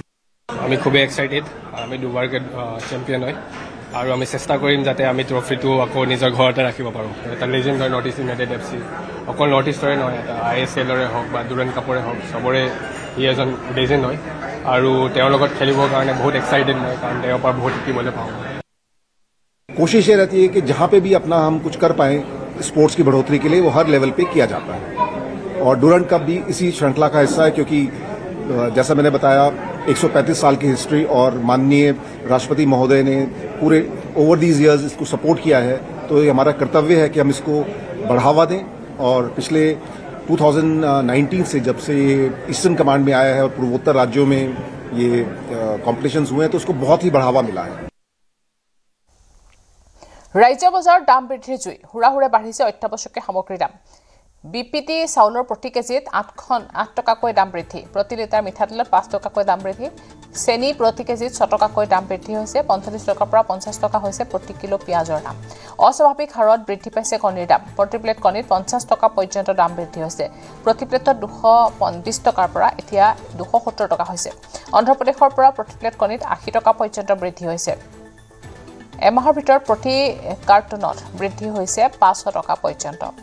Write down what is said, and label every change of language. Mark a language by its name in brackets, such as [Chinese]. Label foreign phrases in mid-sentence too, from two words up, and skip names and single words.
[Assamese] আমি খুবেই এক্সাইটেড আমি দুবাৰকৈ চেম্পিয়ন হয় আৰু আমি চেষ্টা কৰিম যাতে আমি ট্ৰফিটো আকৌ নিজৰ ঘৰতে ৰাখিব পাৰোঁ এটা লেজেণ্ড হয় নৰ্থ ইষ্ট ইউনাইটেড এফ চি অকল নৰ্থ ইষ্টৰে নহয় এটা ISLৰে হওক বা ডুৰাণ্ড কাপৰে হওক চবৰে ই এজন লেজেণ্ড হয় আৰু তেওঁৰ লগত খেলিবৰ কাৰণে বহুত এক্সাইটেড মই কাৰণ তেওঁৰ পৰা বহুত শিকিবলৈ পাওঁ [Hindi] कोशिश ये रहती है कि जहाँ पे भी अपना हम कुछ कर पाएं स्पोर्ट्स की बढ़ोतरी के लिए वो हर लेवल पे किया जाता है और डुरांड कप भी इसी श्रृंखला का हिस्सा है क्योंकि जैसा मैंने बताया 135 साल की हिस्ट्री और माननीय राष्ट्रपति महोदय ने पूरे [English] over these years [Hindi] इसको सपोर्ट किया है तो ये हमारा कर्तव्य है कि हम इसको बढ़ावा दें और पिछले 2019 से जब से ये ईस्टर्न कमांड में आया है और पूर्वोत्तर राज्यों में ये कॉम्पिटिशन्स हुए हैं तो उसको बहुत ही बढ़ावा मिला है। [Assamese] ৰাজ্য বজাৰৰ দাম বৃদ্ধিৰ জুই হুৰাহুৰে বাঢ়িছে অত্যাৱশ্যকীয় সামগ্ৰীৰ দাম বিপিটি চাউলৰ প্ৰতি কেজিত 8 টকাকৈ দাম বৃদ্ধি প্ৰতি লিটাৰ মিঠাতেলত 5 টকাকৈ দাম বৃদ্ধি চেনি প্ৰতি কেজিত 6 টকাকৈ দাম বৃদ্ধি হৈছে 45 টকাৰ পৰা 50 টকা হৈছে প্ৰতি কিলো পিয়াজৰ দাম অস্বাভাৱিক হাৰত বৃদ্ধি পাইছে কণীৰ দাম প্ৰতি প্লেট কণীত 50 টকা পৰ্যন্ত দাম বৃদ্ধি হৈছে প্ৰতি প্লেটত 220 টকাৰ পৰা এতিয়া 270 টকা হৈছে অন্ধ্ৰপ্ৰদেশৰ পৰা প্ৰতি প্লেট কণীত 80 টকা পৰ্যন্ত বৃদ্ধি হৈছে এমাহৰ ভিতৰত প্ৰতি কাৰ্টুনত বৃদ্ধি হৈছে 500 টকা পৰ্যন্ত